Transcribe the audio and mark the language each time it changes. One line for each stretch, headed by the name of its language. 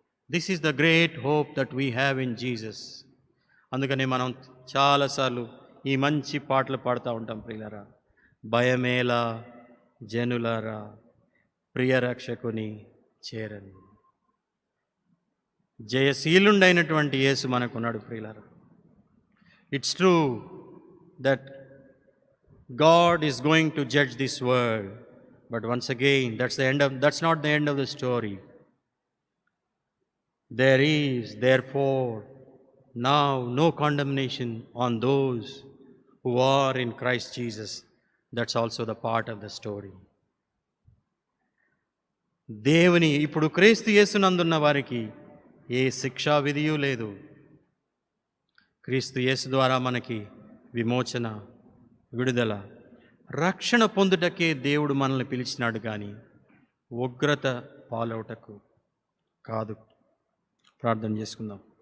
English: This is the great hope that we have in Jesus.
Telugu: అందుకనే మనం చాలాసార్లు ఈ మంచి పాటలు పాడుతూ ఉంటాం ప్రియులారా. భయమేలా జనులారా, ప్రియ రక్షకుని చేరని. జయశీలుండైనటువంటి యేసు మనకున్నాడు ప్రియులారా.
English: It's true that God is going to judge this world, but once again, that's not the end of the story. There is therefore now no condemnation on those who are in Christ Jesus. That's also the part of the story.
Telugu: దేవుని ఇప్పుడు క్రీస్తు యేసునందున్న వారికి ఏ శిక్షా విధియు లేదు. క్రీస్తు యేసు ద్వారా మనకి విమోచన, విడుదల, రక్షణ పొందుటకే దేవుడు మనల్ని పిలిచినాడు కానీ ఉగ్రత పాలవుటకు కాదు. ప్రార్థన చేసుకుందాం.